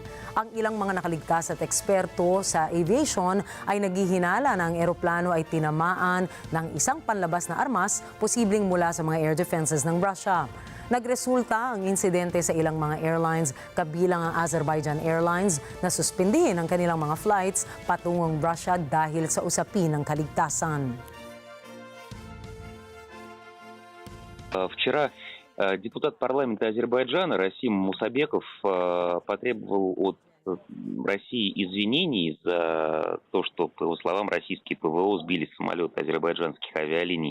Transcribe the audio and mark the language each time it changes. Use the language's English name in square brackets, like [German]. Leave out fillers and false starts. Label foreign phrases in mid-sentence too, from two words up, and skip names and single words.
[Filipino] Ang ilang mga nakaligtas at eksperto sa aviation ay naghihinala na ang eroplano ay tinamaan ng isang panlabas na armas, posibleng mula sa mga [English] air defenses [Filipino] ng Russia. Nagresulta ang insidente sa ilang mga airlines, kabilang ang Azerbaijan Airlines, na suspindihin ang kanilang mga flights patungong Russia dahil sa usapin ng kaligtasan. [Russian] Вчера депутат парламента Азербайджана Расим Мусабеков потребовал от России извинений за то, что, по его словам, российские ПВО сбили самолеты азербайджанских авиалиний.